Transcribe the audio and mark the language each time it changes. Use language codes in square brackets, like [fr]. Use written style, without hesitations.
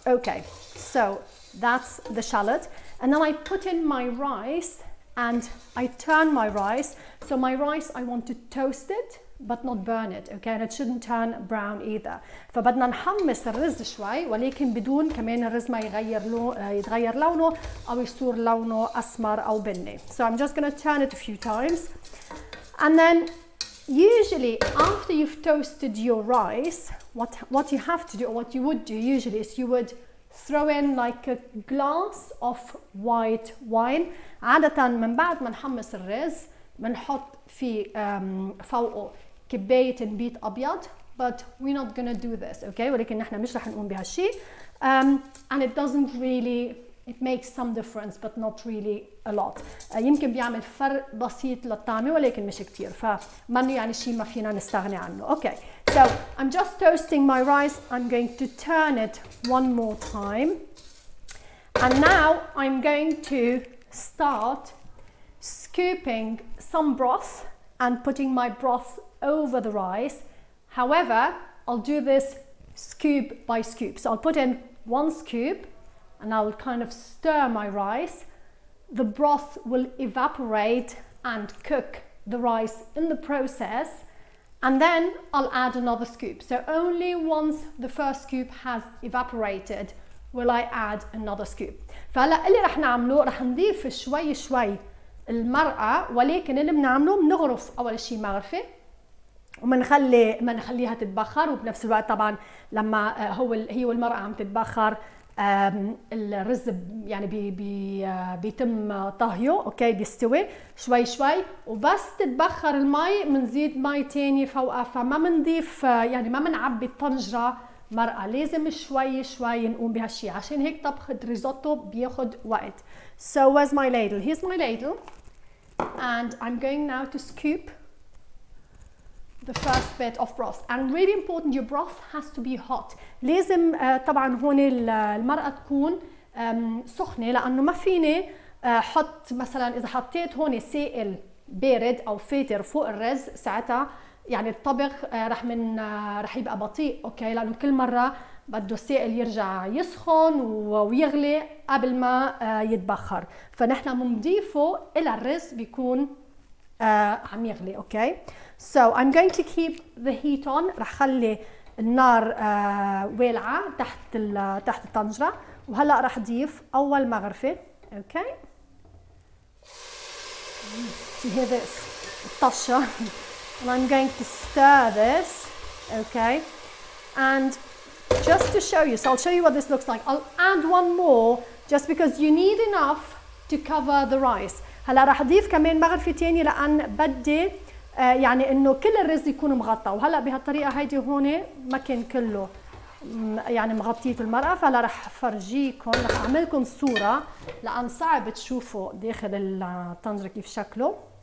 [en] Okay, so that's the shallot, and then I put in my rice and I turn my rice. So my rice I want to toast it but not burn it, okay, and it shouldn't turn brown either. [ar] فبدنا نحمص الرز شوي ولكن بدون كمان الرز ما يتغير لونه أو يصير لونه أسمر أو بني. [en] So I'm just going to turn it a few times, and then usually after you've toasted your rice, what you have to do, or what you would do usually, is you would throw in like a glass of white wine. [ar] عادة من بعد ما نحمص الرز بنحط في فوقه كباية نبيت أبيض, [en] but we're not gonna do this, [ar] okay? ولكن نحن مش رح نقوم بهالشي. [en] And it doesn't really, it makes some difference but not really a lot. [ar] يمكن بيعمل فرق بسيط للطعمة ولكن مش كتير, فمنه يعني شي ما فينا نستغني عنه. [en] Okay, so I'm just toasting my rice. I'm going to turn it one more time, and now I'm going to start scooping some broth and putting my broth over the rice. However, I'll do this scoop by scoop. So I'll put in one scoop and I'll kind of stir my rice. The broth will evaporate and cook the rice in the process, and then I'll add another scoop. So only once the first scoop has evaporated will I add another scoop. [ar] فهلا اللي رح نعمله رح نضيف شوي شوي المرقة, ولكن اللي بنعمله بنغرف أول شيء مغرفة ومنخليها تتبخر, وبنفس الوقت طبعا لما هي والمرقة عم تتبخر الرز يعني بيتم طهيه, اوكي, بيستوي شوي شوي, وبس تتبخر المي بنزيد مي تاني فوقها, فما بنضيف يعني ما بنعبي الطنجرة مرقة, لازم شوي شوي نقوم بهالشي, عشان هيك طبخ الريزوتو بياخد وقت. [en] So where's my ladle? Here's my ladle, and I'm going now to scoop the first bit of broth. And really important, your broth has to be hot. [ar] لازم طبعا هون المرقة تكون سخنة, لأنه ما فيني حط مثلا إذا حطيت هون سائل بارد أو فاتر فوق الرز, ساعتها يعني الطبخ رح يبقى بطيء, اوكي, لأنه كل مرة بده السائل يرجع يسخن ويغلي قبل ما يتبخر, فنحن بنضيفه إلى الرز بيكون عم يغلي, اوكي. [en] So I'm going to keep the heat on. [ar] رح خلي النار والعة تحت الطنجرة, وهلا رح ضيف أول مغرفة, اوكي. [en] You hear this? الطشة. And I'm going to stir this, okay. And just to show you, so I'll show you what this looks like. I'll add one more just because you need enough to cover the rice. [ar] هلا رح أضيف كمان مغرفة تانية لأن بدي يعني إنه كل الرز يكون مغطى, وهلا بهالطريقة هيدي هون ما كان كله يعني مغطيته المرقة, فهلا رح فرجيكم, رح أعملكم صورة لأن صعب تشوفوا داخل الطنجرة كيف شكله.